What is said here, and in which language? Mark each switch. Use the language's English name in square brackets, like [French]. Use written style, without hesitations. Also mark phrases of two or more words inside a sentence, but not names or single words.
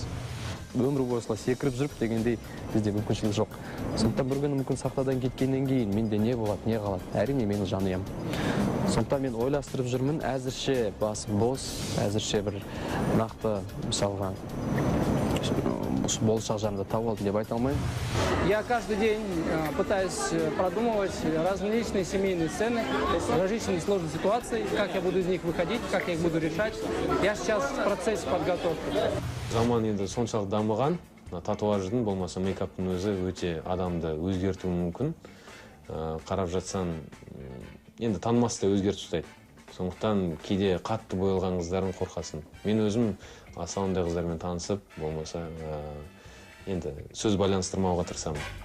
[Kazakh] Өмір бойы осылай секіріп жүріп дегендей бізде мүмкіншілік жоқ. Сондықтан бір күні мүмкін сахнадан кеткеннен кейін менде не болады, не қалады? Әрине менің жанұям. Сондықтан мен ойластырып жүрмін, әзірше басым бос, әзірше бір нақты мысалға болашақ жарымда тауып алдым деп айта алмаймын. [Russian] Я каждый день пытаюсь продумывать различные семейные сцены, различные сложные ситуации, как я буду из них выходить, как я их буду решать. Я сейчас в процессе подготовки. [Kazakh] Заман енді соншалық дамыған, татуаждың болмаса мейкаптың өзі өте адамды өзгертуі мүмкін. Қарап жатсаң, енді танымас та өзгертіп ұстайды. Сондықтан кейде қатты боялған қыздарын қорқасын. Мен өзім асауындай қыздармен танысып, болмаса енді сөз байланыстырмауға тырысамын.